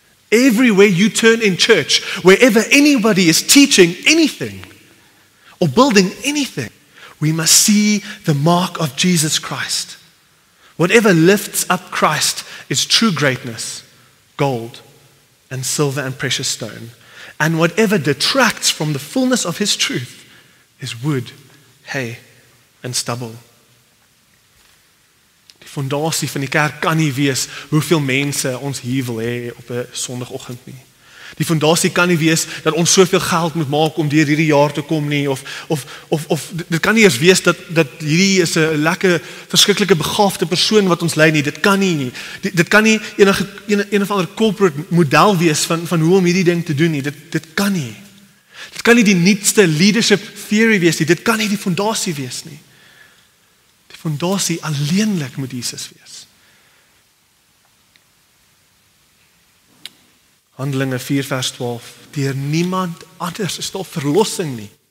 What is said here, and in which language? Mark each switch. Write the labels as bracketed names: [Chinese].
[English] Everywhere you turn in church, wherever anybody is teaching anything or building anything, we must see the mark of Jesus Christ. Whatever lifts up Christ is true greatness, gold and silver and precious stone. And whatever detracts from the fullness of his truth is wood, hay, and stubble. [Afrikaans] Die fondasie van die kerk kan nie wees hoeveel mense ons hier wil hê op 'n Sondagoggend nie. Die fondasie kan nie wees dat ons soveel geld moet maak om deur hierdie jaar te kom nie, of dit kan nie eers wees dat hierdie is 'n lekker, verskriklike begaafde persoon wat ons lei nie. Dit kan nie. Dit kan nie een of ander corporate model wees van hoe om hierdie ding te doen nie. Dit kan nie. Dit kan nie die nuutste leadership theory wees nie. Dit kan nie die fondasie wees nie. Die fondasie alleenlik moet Jesus wees. Handelinge 4 vers 12. Deur niemand anders is daar verlossing nie.